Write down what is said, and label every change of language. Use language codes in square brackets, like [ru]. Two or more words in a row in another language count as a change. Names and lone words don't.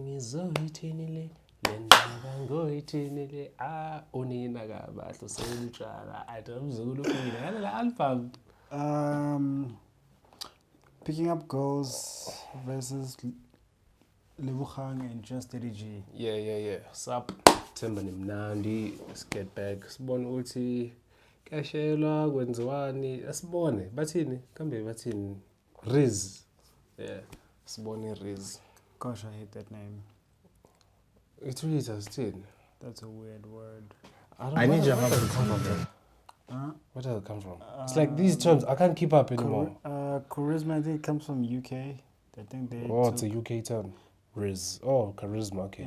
[zu] uzoyithinile lendaba ngoyithinile unina kabahle selutshana athi umzukulu ufile ngale album. [en] Picking Up Girls versus Lebogang and Just LG. Yeah. Sup, Themba nimnandi. Let's get back. [zu] Sibone ukuthi kashelwa kwenziwani. Asibone bathini? Kambe bathini? Riz. Yeah. Sibone Riz. [en] Gosh, I hate that name. It reads as tin. That's a weird word. I need your help. Where does it come from? It's like these terms, I can't keep up anymore. Charisma, I think it comes from UK. I think they. Oh, it's a UK term. Riz. Oh, charisma. Okay,